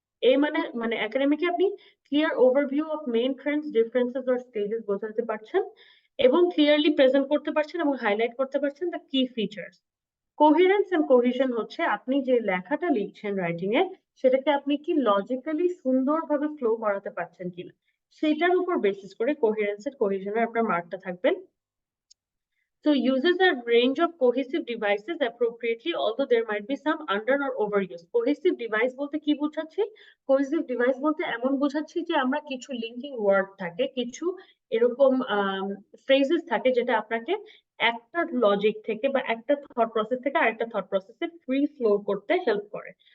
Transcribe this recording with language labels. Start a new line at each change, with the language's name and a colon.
Bangla: এ মানে একাডেমিকে আপনি clear overview of main Trends, differences or stages বোঝাতে পারছেন এবং ক্লিয়ারলি প্রেজেন্ট করতে পারছেন এবং হাইলাইট করতে পারছেন দ্য কি ফিচার্স। কোহেরেন্স এন্ড কোহেশন হচ্ছে আপনি যে লেখাটা লিখছেন রাইটিং এ, সেটাকে আপনি কি লজিক্যালি সুন্দরভাবে ফ্লো করাতে পারছেন কিনা, সেটার উপর বেসিস করে কোহেরেন্স এন্ড কোহেশনের আপনার মার্কটা থাকবেন।
English: So uses a range of cohesive devices appropriately, although there might be some under or overuse.
Bangla: Cohesive device বলতে কি বোঝাচ্ছি? Cohesive device বলতে এমন বোঝাচ্ছি যে আমরা কিছু লিঙ্কিং ওয়ার্ড থাকে, কিছু এরকম ফ্রেজেস থাকে যেটা আপনাকে একটা লজিক থেকে বা একটা থট প্রসেস থেকে আরেকটা থট প্রসেসে ফ্রি ফ্লো করতে হেল্প করে।